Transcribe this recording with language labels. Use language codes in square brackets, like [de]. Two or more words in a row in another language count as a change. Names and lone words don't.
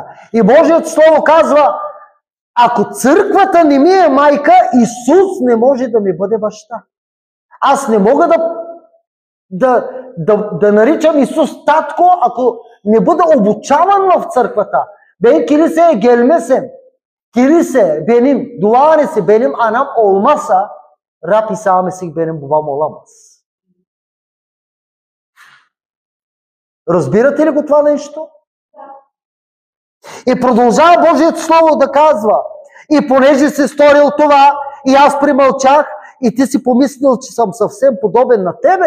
[bg] И Божието Слово казва, ако църквата не ми е майка, Исус не може да ми бъде баща. Аз не мога да наричам Исус татко, ако не бъда обучаван в църквата. [tr] Бен kilise gelmesem, kilise benim duanesi benim anam olmazsa Rab İsa Mesih benim babam olamaz. [bg] Разбирате ли го това нещо? И продължава Божието Слово да казва, и понеже си сторил това, и аз примълчах, и ти си помислил, че съм съвсем подобен на тебе.